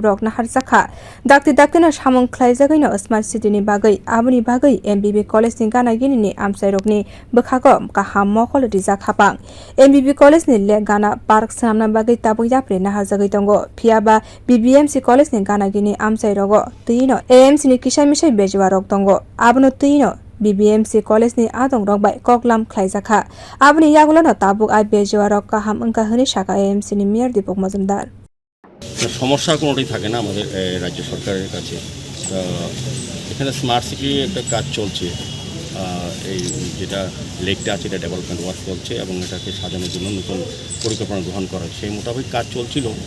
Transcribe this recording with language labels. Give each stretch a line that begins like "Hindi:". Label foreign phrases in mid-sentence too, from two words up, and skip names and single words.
Kok Borok: rok naharjakha dakti no samung khlaijagwino
English: smart city
Kok Borok: ni bagwi aboni bagwi MBB college ni gana gini ni amchai rokni bwkhago kaham mokol rijak haphang MBB college ni le gana park swnamna bagwi tabuk yapre naharjagwi tongo phiaba BBMC college ni gana gini amchai rogo tino AMC ni kisai misai bejwa rok tongo abono tino BBMC college ni adong rok bai koklam khwlai aboni yagulono tabuk ai bejwa rok kaham wngka hini saka AMC ni Mayor Dipak Majumdar
Bangla: সমস্যা কোনোটাই থাকে না আমাদের রাজ্য সরকারের কাছে এখানে
English: smart city
Bangla: একটা কাজ চলছে এই যেটা লেকটা আছে এটা
English: development work
Bangla: চলছে এবং এটাকে সাজানোর জন্য নতুন পরিকল্পনা গ্রহণ করা সেই মোতাবেক কাজ চলছিল